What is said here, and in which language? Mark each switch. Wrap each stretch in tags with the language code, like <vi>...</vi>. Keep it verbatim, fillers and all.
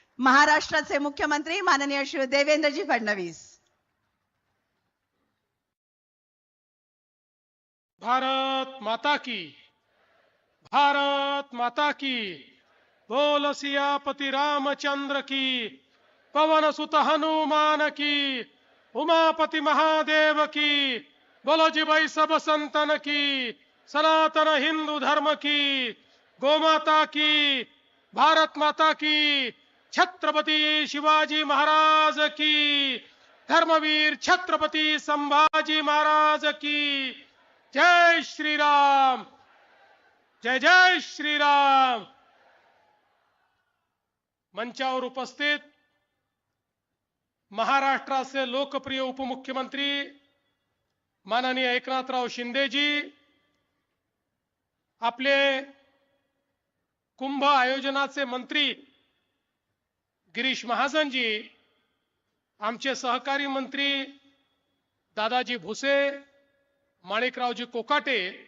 <mr>महाराष्ट्राचे मुख्यमंत्री माननीय श्री देवेंद्रजी फडणवीस.</mr> <hi>भारत माता की, भारत माता की, बोल सियापति रामचंद्र की, पवन सुत हनुमान की, उमापति महादेव की, बोलो जी भाई सब संतन की, सनातन हिंदू धर्म की, गोमाता की, भारत माता की, छत्रपति शिवाजी महाराज की, धर्मवीर छत्रपति संभाजी महाराज की जय श्री राम, जय जय श्री राम.</hi> <mr>मंचावर उपस्थित महाराष्ट्राचे लोकप्रिय उपमुख्यमंत्री माननीय एकनाथराव शिंदेजी, आपले कुंभ आयोजनाचे मंत्री गिरीश महाजनजी, आमचे सहकारी मंत्री दादाजी भुसे, माणिकरावजी कोकाटे,</mr>